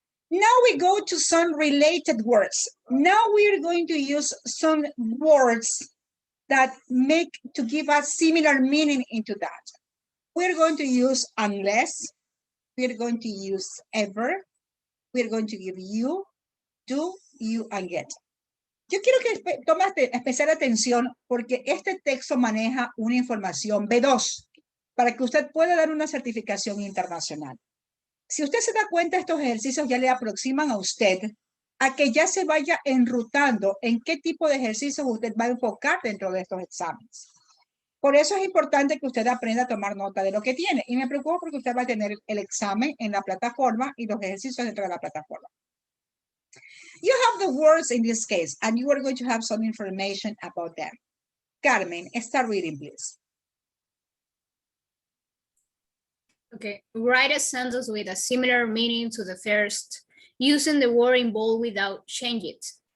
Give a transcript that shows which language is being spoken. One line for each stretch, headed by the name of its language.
English: Now we go to some related words. Now we are going to use some words that make to give us similar meaning into that. We're going to use unless, we're going to use ever, we're going to give you, do, you, and get.
Spanish: Yo quiero que tomes especial atención porque este texto maneja una información B2 para que usted pueda dar una certificación internacional. Si usted se da cuenta, estos ejercicios ya le aproximan a usted a que ya se vaya enrutando en qué tipo de ejercicios usted va a enfocar dentro de estos exámenes. Por eso es importante que usted aprenda a tomar nota de lo que tiene. Y me preocupo porque usted va a tener el examen en la plataforma y los ejercicios dentro de la plataforma.
English: You have the words in this case, and you are going to have some information about them. Carmen, start reading, please. Okay, write a sentence with a similar meaning to the first, using the word in bold without changing it.